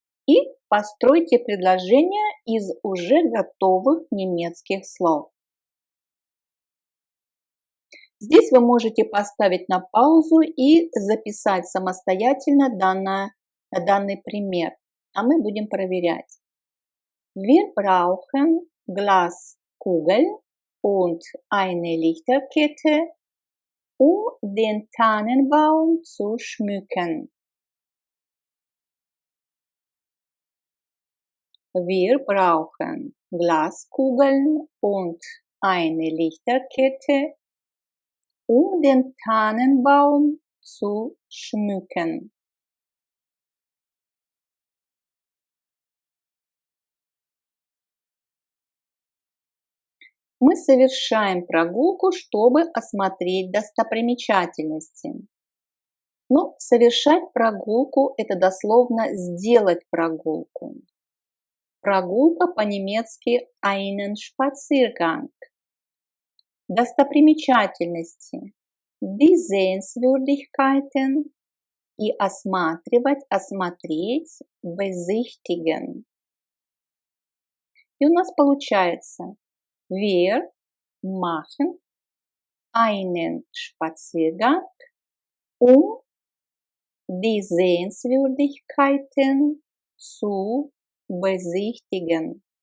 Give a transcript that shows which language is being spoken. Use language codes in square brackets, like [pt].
[ru] И постройте предложение из уже готовых немецких слов. Здесь вы можете поставить на паузу и записать самостоятельно данный пример. А мы будем проверять. [de] Wir brauchen Glaskugel und eine Lichterkette, den Tannenbaum zu schmücken. Wir brauchen Glaskugeln und eine Lichterkette, den Tannenbaum zu schmücken. [ru] Мы совершаем прогулку, чтобы осмотреть достопримечательности. Но совершать прогулку – это дословно сделать прогулку. Прогулка по-немецки einen Spaziergang. Достопримечательности – die Sehenswürdigkeiten и осматривать, осмотреть, besichtigen. И у нас получается [de] wir machen einen Spaziergang, die Sehenswürdigkeiten zu besichtigen.